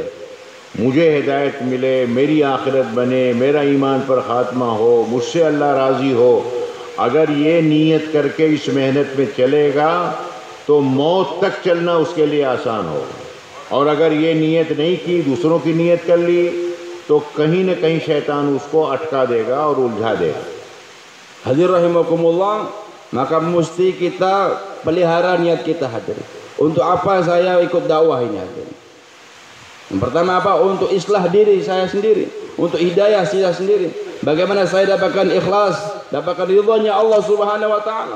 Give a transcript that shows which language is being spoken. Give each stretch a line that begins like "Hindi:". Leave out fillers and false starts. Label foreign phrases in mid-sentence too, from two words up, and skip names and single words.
Hindi: मुझे हिदायत मिले, मेरी आखिरत बने, मेरा ईमान पर ख़ात्मा हो, मुझसे अल्लाह राज़ी हो। अगर ये नीयत करके इस मेहनत में चलेगा तो मौत तक चलना उसके लिए आसान हो। और अगर ये नीयत नहीं की, दूसरों की नीयत कर ली, तो कहीं न कहीं शैतान उसको अटका देगा और उलझा देगा।
Malay: Hadir rahimakumullah, maka mesti kita pelihara niat kita, hadir. Untuk apa saya ikut dakwah ini, hadir? Yang pertama apa? Untuk islah diri saya sendiri, untuk hidayah saya sendiri. Bagaimana saya dapatkan ikhlas, dapatkan ridhonya Allah
Arabic: سبحانه وتعالى.